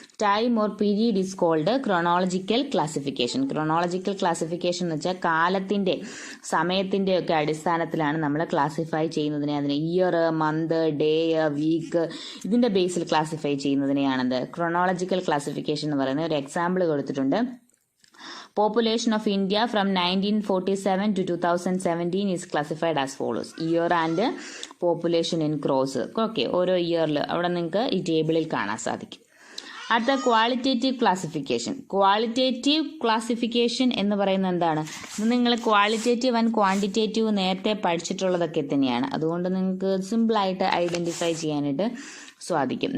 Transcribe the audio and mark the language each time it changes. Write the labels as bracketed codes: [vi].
[en] Time or period is called chronological classification. [ml] Chronological classification എന്ന് വെച്ചാൽ കാലത്തിന്റെ, സമയത്തിന്റെ ഒക്കെ അടിസ്ഥാനത്തിലാണ് നമ്മൾ ക്ലാസിഫൈ ചെയ്യുന്നതിനെ. അതിന് ഇയർ, മന്ത്, ഡേ, വീക്ക് ഇതിന്റെ ബേസിൽ ക്ലാസിഫൈ ചെയ്യുന്നതിനെയാണത് ക്രോണോളജിക്കൽ ക്ലാസിഫിക്കേഷൻ എന്ന് പറയുന്നത്. ഒരു എക്സാമ്പിൾ കൊടുത്തിട്ടുണ്ട്. [en] Population of India from 1947 to 2017 is classified as follows. Year and population in crores. [ml] Okay, ഓരോ ഇയറിൽ അവിടെ നിങ്ങൾക്ക് ഈ ടേബിളിൽ കാണാൻ സാധിക്കും. അടുത്ത ക്വാളിറ്റേറ്റീവ് ക്ലാസിഫിക്കേഷൻ. ക്വാളിറ്റേറ്റീവ് ക്ലാസിഫിക്കേഷൻ എന്ന് പറയുന്നത് എന്താണ്? ഇത് നിങ്ങൾ ക്വാളിറ്റേറ്റീവ് ആൻഡ് ക്വാണ്ടിറ്റേറ്റീവ് നേരത്തെ പഠിച്ചിട്ടുള്ളതൊക്കെ തന്നെയാണ്. അതുകൊണ്ട് നിങ്ങൾക്ക് സിമ്പിളായിട്ട് ഐഡന്റിഫൈ ചെയ്യാനായിട്ട് സാധിക്കും.